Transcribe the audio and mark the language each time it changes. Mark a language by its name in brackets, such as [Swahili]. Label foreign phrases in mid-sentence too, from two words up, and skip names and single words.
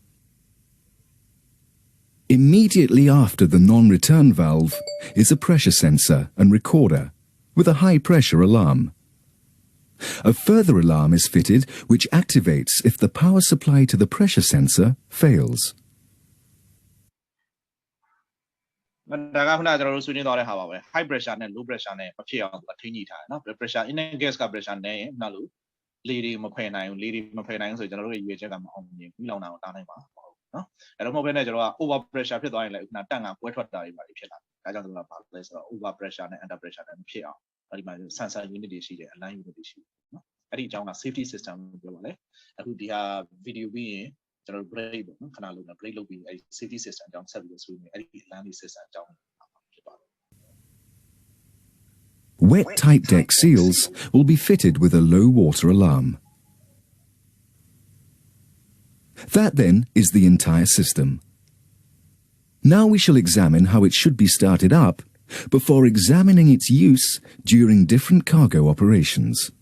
[English] Immediately after the non-return valve is a pressure sensor and recorder with a high-pressure alarm. A further alarm is fitted which activates if the power supply to the pressure sensor fails. [Burmese] ဒါကခုနကျွန်တော်တို့ဆွေးနွေးသွားတဲ့ဟာပါပဲ [English] high pressure [Burmese] နဲ့ [English] low pressure [Burmese] နဲ့မဖြစ်အောင်သူကထိန်းညှိထားတယ်နော် [English] pressure inner gas [Burmese] က pressure နဲ့နောက်လို့လေတွေမဖ ယ်နိုင်ဘူးဆိုကျွန်တော်တို့ရဲ့ရွေးချက်ကမအောင်မြင်ဘူးလောင်တာကိုတားနိုင်မှာမဟုတ်ဘူးနော်အဲ့တော့မဟုတ်ဘဲနဲ့ကျွန်တော်က [English] over pressure [Burmese] ဖြစ်သွားရင်လည်းခုနတန့်ကပွဲထွက်တာတွေပါဖြစ်လာတယ်ဒါကြောင့်ကျွန်တော်ကဘာလဲဆိုတော့ [English] over pressure [Burmese] နဲ့ [English] under pressure [Burmese] နဲ့မဖြစ်အောင်ဒီမှာ [English] sensor unit [Burmese] တွေရှိတယ် [English] alarm unit [Burmese] တွေရှိတယ်နော်အဲ့ဒီအကြောင်းက [English] safety system [Burmese] ကိုပြောပါလေအခုဒီဟာ video ပြီးရင်ကျွန်တော် break ပေါ့နော်ခဏလုံးနဲ့ break လုပ်ပြီးအဲ့ [English] safety system [Burmese] အကြောင်းဆက်ပြီးဆွေးနွေးအဲ့ဒီ [English] alarm system [Burmese] အကြောင်း [English] Wet tight deck seals will be fitted with a low water alarm. That then is the entire system. Now we shall examine how it should be started up before examining its use during different cargo operations.